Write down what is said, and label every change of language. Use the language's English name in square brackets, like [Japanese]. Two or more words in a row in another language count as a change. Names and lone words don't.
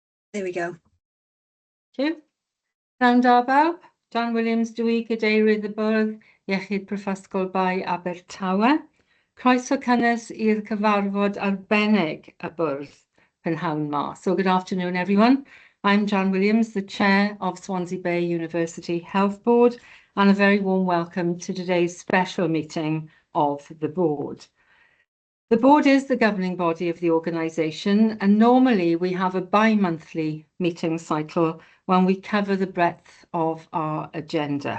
[English] There we go. Thank you. [Welsh] Rhan da bawb, John Williams dwi Gadeirydd y Bwrdd Iechyd Prifysgol Bai Abertawe. Croeso cynnes i'r cyfarfod arbennig y Bwrdd prynhawn ma. [English] So good afternoon everyone. I'm John Williams, the Chair of Swansea Bay University Health Board, and a very warm welcome to today's special meeting of the board. The board is the governing body of the organisation, and normally we have a bi-monthly meeting cycle when we cover the breadth of our agenda.